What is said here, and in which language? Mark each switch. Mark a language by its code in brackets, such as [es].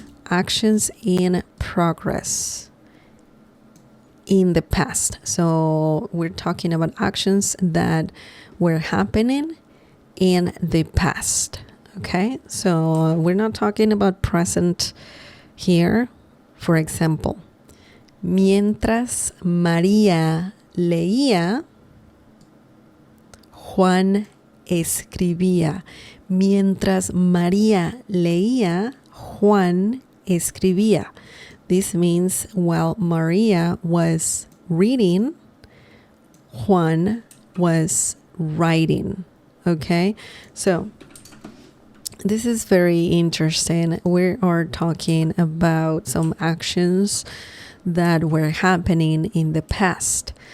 [en] Actions in progress in the past. So we're talking about actions that were happening in the past. Okay, so we're not talking about present here. For example, [es] mientras María leía, Juan escribía. Mientras María leía, Juan escribía. [en] This means while Maria was reading, Juan was writing. Okay, so this is very interesting. We are talking about some actions that were happening in the past.